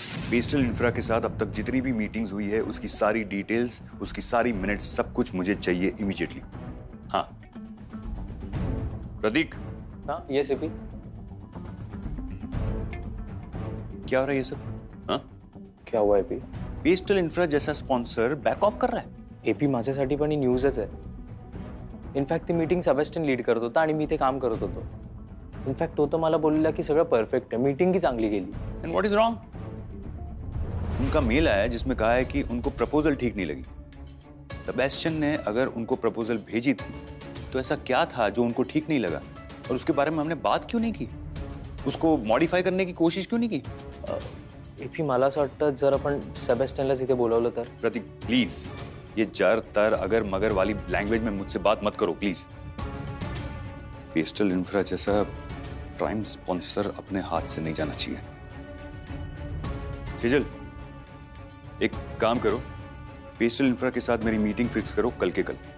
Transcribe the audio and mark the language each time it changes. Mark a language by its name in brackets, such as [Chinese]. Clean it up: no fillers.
[Hindi] Pastel infra के साथ अब तक जितनी भी मीटिंग्स हुई है उसकी सारी डिटेल्स, उसकी सारी मिनट्स, सब कुछ मुझे चाहिए इमीडिएटली. हाँ प्रतीक. हाँ यस एपी. क्या हो रहा है ये सब? हाँ क्या हुआ एपी? पेस्टल इंफ्रा जैसा स्पॉन्सर बैक ऑफ कर रहा है. [Marathi] एपी माझ्यासाठी पण ही न्यूजच आहे. इनफॅक्ट ती मीटिंग सेबॅस्टियन लीड करत होता आणि मी ते काम करत होतो. इनफॅक्ट तो तर मला बोलला की सगळं परफेक्ट आहे, मीटिंग ही चांगली गेली. [English] And what is wrong? [Hindi] उनका मेल आया जिसमें कहा है कि उनको प्रपोजल ठीक नहीं लगी. सेबेस्टियन ने अगर उनको प्रपोजल भेजी थी तो ऐसा क्या था जो उनको ठीक नहीं लगा, और उसके बारे में हमने बात क्यों नहीं की? उसको मॉडिफाई करने की कोशिश क्यों नहीं की? [Marathi] एपी मला असं वाटतं जर आपण सेबेस्टियनला इथे बोलवलं तर. [Hindi] प्रतीक प्लीज, ये जर तर अगर मगर वाली लैंग्वेज में मुझसे बात मत करो प्लीज. पेस्टल इंफ्रा जैसा प्राइम स्पॉन्सर अपने हाथ से नहीं जाना चाहिए. सेजल, एक काम करो, पेस्टल इंफ्रा के साथ मेरी मीटिंग फिक्स करो कल के कल.